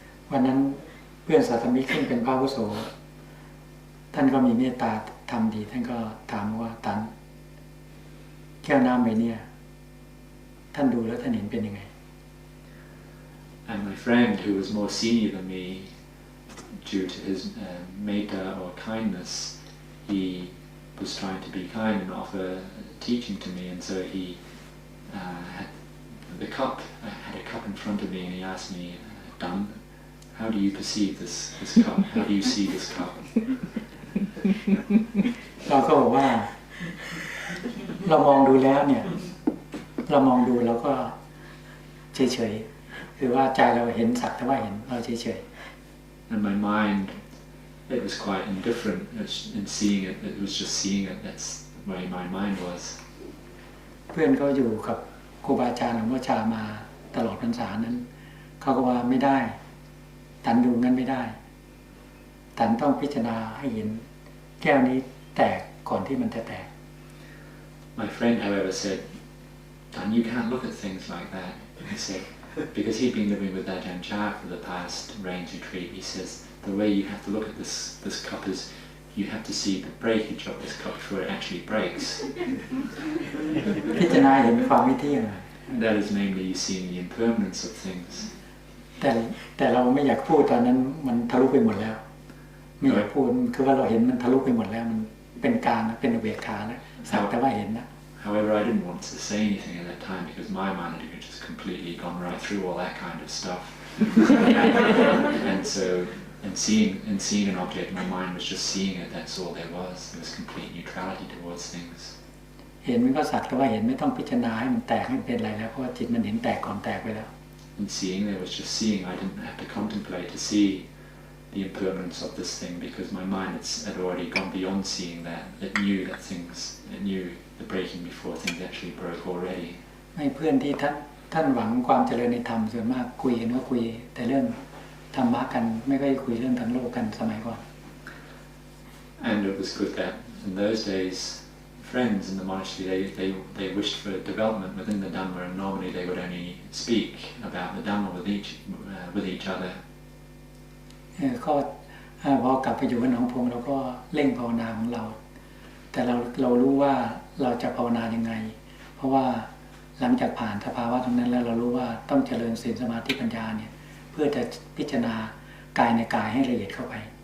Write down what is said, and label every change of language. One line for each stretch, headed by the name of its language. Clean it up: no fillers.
Thai: วันนั้นเพื่อนสาธมิกซึ่งเป็นพระอาวุโสท่านก็มีเมตตาธรรมดีท่านก็ถามว่าตันแก้วน้ำใบนี้ท่านดูแล้วท่านเห็นเป็นยังไง
English: And my friend, who was more senior than me, due to his metta or kindness, he was trying to be kind and offer teaching to me, and so he had a cup in front of me, and he asked me, "Dan, how do you perceive this cup? How do you see this cup?"
Thai: เราก็บอกว่า เรามองดูแล้วเนี่ยเรามองดูแล้วก็เฉยๆคือว่าใจเราเห็นสักแต่ว่าเห็นเราเฉยๆ
English: And my mind, it was quite indifferent in seeing it. It was just seeing it. That's where my mind was.
Thai: เพื่อนเขาอยู่กับครูบาอาจารย์หลวงพ่อชามาตลอดพรรษานั้นเขาก็ว่าไม่ได้ตันดูงั้นไม่ได้ตันต้องพิจารณาให้เห็นแก้วนี้แตกก่อนที่มันจะแตก
English: My friend, however, said, "Dan, you can't look at things like that." He said, because he'd been living with Ajahn Chah for the past rains retreat. He says the way you have to look at this cup is you have to see the breakage of this cup before it actually breaks.
Thai: พิจารณาเห็นความไม่เที่ยง
English: That is namely seeing the impermanence of things.
Thai: แต่เราไม่อยากพูดตอนนั้นมันทะลุไปหมดแล้วไม่อยากพูดคือว่าเราเห็นมันทะลุไปหมดแล้วมันเป็นกลางเป็นอุเบกขาแล้วสักแต่ว่าเห็นนะ
English: However, I didn't want to say anything at that time because my mind had just completely gone right through all that kind of stuff. And so, in seeing an object, my mind was just seeing it. That's all there was. There was complete neutrality towards things.
Thai: เห็นมันก็สักแต่ว่าเห็นไม่ต้องพิจารณาให้มันแตกให้เป็นอะไรแล้วเพราะว่าจิตมันเห็นแตกก่อนแตกไปแล้ว
English: In seeing, there was just seeing. I didn't have to contemplate to see the impermanence of this thing because my mind had already gone beyond seeing that. It knew that things. It knew the breaking before things actually broke already.
Thai: ไม่เพื่อนที่ท่านหวังความเจริญในธรรมส่วนมากคุยกันก็คุยแต่เรื่องธรรมะกันไม่ค่อยคุยเรื่องทางโลกกันสมัยก่อน
English: And it was good that in those days, friends in the monastery they wished for development within the Dhamma, and normally they would only speak about the Dhamma with each other.
Thai: ก็พอกลับไปอยู่กับหนองพงเราก็เร่งภาวนาของเราแต่เรารู้ว่าเราจะภาวนายังไงเพราะว่าหลังจากผ่านสภาวะตรงนั้นแล้วเรารู้ว่าต้องเจริญศีลสมาธิปัญญาเนี่ยเพื่อจะพิจารณากายในกายให้ละเอียดเข้าไป